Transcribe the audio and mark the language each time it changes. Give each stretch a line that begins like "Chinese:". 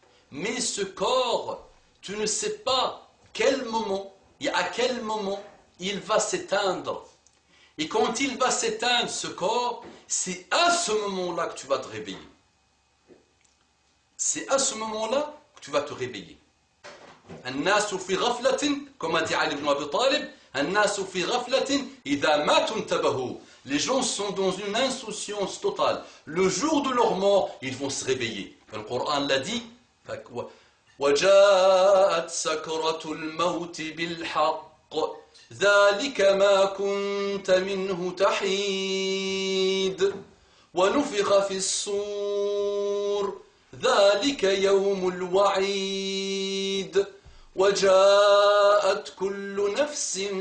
French: Mais ce corps, tu ne sais pas quel moment et à quel moment il va s'éteindre. Et quand il va s'éteindre, ce corps, c'est à ce moment-là que tu vas te réveiller. C'est à ce moment-là que tu vas te réveiller.
Arabic: الناس في غفلة
French: comme a dit
Arabic: Ali ibn Abi Talib الناس في غفلة إذا ماتوا انتبهوا.
French: Les gens sont dans une insouciance totale. Le jour de leur mort, ils vont se réveiller. Le Coran l'a dit.
Arabic: وَجَاءَتْ سَكْرَةُ الْمَوْتِ بِالْحَقِّ ذَلِكَ مَا كُنْتَ مِنْهُ تَحِيدٌ وَنُفِخَ فِي الصُّورِ ذَلِكَ يَوْمُ الْوَعِيدِ وَجَاءَتْ كُلُّ نَفْسٍ